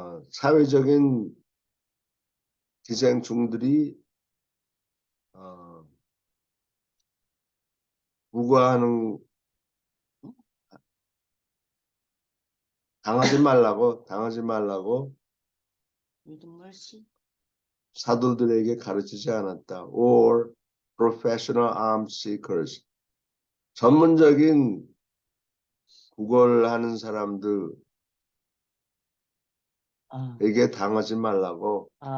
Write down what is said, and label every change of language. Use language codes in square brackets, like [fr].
[ko] 사회적인 기생충들이 부과하는 당하지 말라고 사도들에게 가르치지 않았다. [en] Or professional arms seekers. [ko] 전문적인 구걸하는 사람들에게 당하지 말라고.